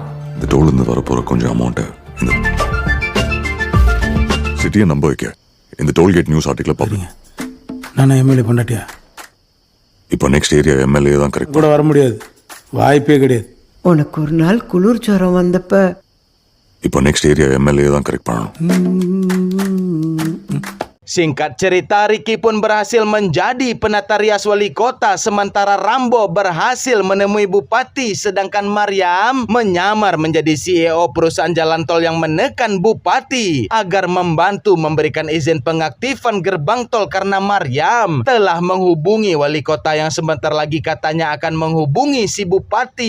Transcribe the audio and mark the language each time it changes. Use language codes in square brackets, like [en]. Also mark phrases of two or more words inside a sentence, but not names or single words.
[ta] இந்த டோல் இருந்து வரப்போற கொஞ்சம் அமௌண்ட்டை இந்த சிட்டியை நம்ப வைக்க இந்த [en] tollgate news article [ta] பார்ப்பீங்க. நான் எம்எல்ஏ பண்ணாட்டியா? இப்போ [en] next area MLA [ta] தான் கரெக்ட். கூட வர முடியாது, வாய்ப்பே கிடையாது. உனக்கு ஒரு நாள் குளிர் ஜுரம் வந்தப்ப இப்போ [en] next area MLA [ta] தான் கரெக்ட் பண்ணணும். [id] Singkat cerita, Ricky pun berhasil menjadi penata rias wali kota sementara Rambo berhasil menemui bupati, sedangkan Maryam menyamar menjadi CEO perusahaan jalan tol yang menekan bupati agar membantu memberikan izin pengaktifan gerbang tol karena Maryam telah menghubungi wali kota yang sebentar lagi katanya akan menghubungi si bupati.